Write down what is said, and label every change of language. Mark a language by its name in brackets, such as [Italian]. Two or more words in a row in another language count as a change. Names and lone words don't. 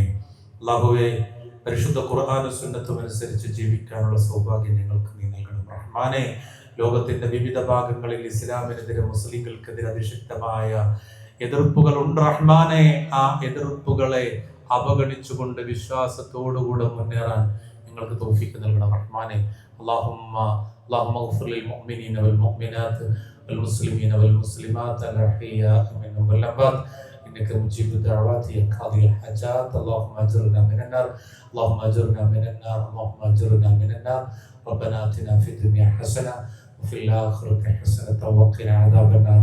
[Malayalam] അല്ലാഹുവേ, പരിശുദ്ധ ഖുർആനും സുന്നത്തും അനുസരിച്ച് ജീവിക്കാനുള്ള സൗഭാഗ്യം ഞങ്ങൾക്ക് നീ നൽകണം റഹ്മാനേ. ലോകത്തിന്റെ വിവിധ ഭാഗങ്ങളിൽ ഇസ്ലാമിനെതിരെ, മുസ്ലിങ്ങൾക്കെതിരെ അതിശക്തമായ എതിർപ്പുകൾ ഉണ്ട് റഹ്മാനേ. ആ എതിർപ്പുകളെ അവഗണിച്ചുകൊണ്ട് വിശ്വാസത്തോടുകൂടെ മുന്നേറാൻ ഞങ്ങൾക്ക് തൗഫീഖ് നൽകണം റഹ്മാനേ. [Arabic] اللهم اغفر للمؤمنين والمؤمنات والمسلمين والمسلمات الأحياء منهم والأموات إنك مجيب الدعوات يا قاضي الحاجات. اللهم أجرنا من النار، اللهم أجرنا من النار، اللهم أجرنا من النار. ربنا آتنا في الدنيا حسنة وفي الآخرة حسنة وقنا عذاب النار.